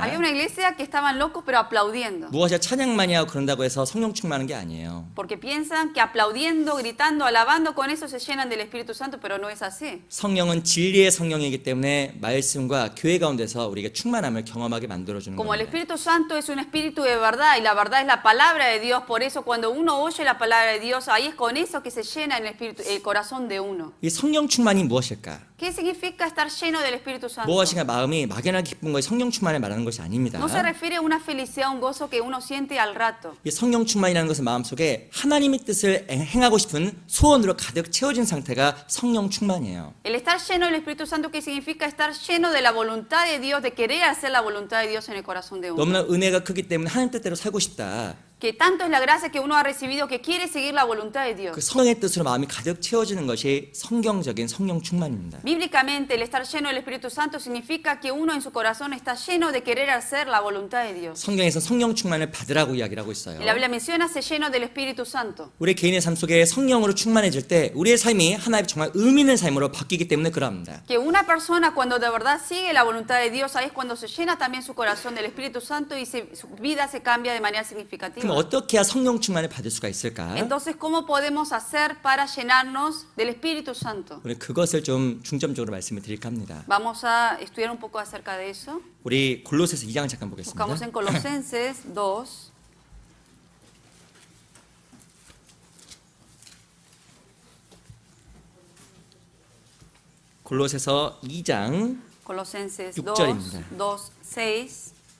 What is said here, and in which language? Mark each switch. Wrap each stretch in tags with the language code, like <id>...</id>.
<es>Había una iglesia que estaban locos pero aplaudiendo.</es> <ko>무엇이야 찬양 많이 하고 그런다고 해서 성령 충만한 게 아니에요.</ko> <es>Porque piensan que aplaudiendo, gritando, alabando, con eso se llenan del Espíritu Santo, pero no es así.</es> <ko>성령은 진리의 성령이기 때문에 말씀과 교회 가운데서 우리가 충만함을 경험하게 만들어주는</ko> <es>Como el</es> <ko>겁니다.</ko> <es>Espíritu Santo es un espíritu de verdad y la verdad es la palabra de Dios, por eso cuando uno oye la palabra de Dios, ahí es con eso que se llena el espíritu, el corazón de uno.</es> <ko>이 성령 충만이 무엇일까?</ko> <es>¿Qué significa estar lleno del Espíritu Santo?</es> <ko>무엇인가 마음이 막연하게 기쁜 것이 성령 충만을 말하는 것이 아닙니다.</ko> <es>No se refiere a una felicidad, un gozo que uno siente al rato.</es> <ko>이 성령 충만이라는 것은 마음속에 하나님의 뜻을 행하고 싶은 소원으로 가득 채워진 상태가 성령 충만이에요.</ko> <es>El estar lleno del Espíritu Santo, ¿qué significa? Estar lleno de la voluntad de Dios, de querer hacer la voluntad de Dios en el corazón de uno.</es> <ko>너무나 은혜가 크기 때문에 하나님 뜻대로 살고 싶다.</ko> <es>Que tanto es la gracia que uno ha recibido que quiere seguir la voluntad de Dios.</es> <ko>그 성령의 뜻으로 마음이 가득 채워지는 것이 성경적인 성령 충만입니다.</ko> <es>Bíblicamente, el estar lleno del Espíritu Santo significa que uno en su corazón está lleno de querer hacer la voluntad de Dios.</es> <ko>성경에서 성령 충만을 받으라고 이야기를 하고 있어요.</ko> <es>La Biblia menciona ser lleno del Espíritu Santo.</es> <ko>우리 개인의 삶 속에 성령으로 충만해질 때 우리의 삶이 하나님의 정말 의미 있는 삶으로 바뀌기 때문에 그러합니다.</ko> <es>Que una persona cuando de verdad sigue la voluntad de Dios, ahí es cuando se llena también su corazón del Espíritu Santo y su vida se cambia de manera significativa.</es> <ko>그럼 어떻게 해야 성령 충만을 받을 수가 있을까?</ko> <es>Entonces, ¿cómo podemos hacer para llenarnos del Espíritu Santo?</es> <ko>우리 그것을 좀 중점적으로 말씀을 드릴까 합니다.</ko> <es>Vamos a estudiar un poco acerca de eso.</es> <ko>우리 골로새서 2장 잠깐 보겠습니다.</ko> <es>Buscamos en Colosenses 2.</es> <ko>골로새서 2장</ko> <es>Colosenses 2,</es> <ko>6절입니다.</ko> <es>2, 6.</es>